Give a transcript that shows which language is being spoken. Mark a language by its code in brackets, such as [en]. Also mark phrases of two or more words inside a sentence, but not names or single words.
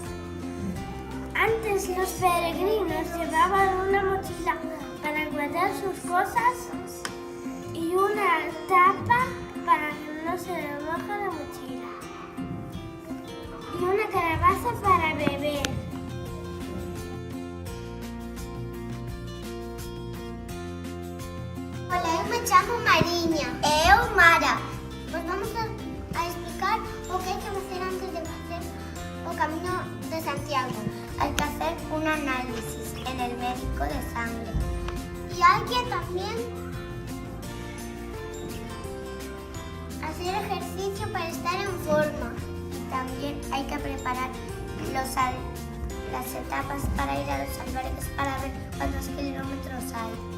[es] Antes los peregrinos llevaban una mochila para guardar sus cosas y una tapa para que no se les moje la mochila. Y una calabaza para beber. [gl] Hola, eu me chamo Mariña. E eu Mara. Vos vamos a explicar o que hai que facer antes de facer o Camiño de Santiago. [es] Hai que hacer un análisis en el médico de sangre. Y hay que también hacer ejercicio para estar en forma. Y también hay que preparar las etapas para ir a los albergues para ver cuántos kilómetros hay.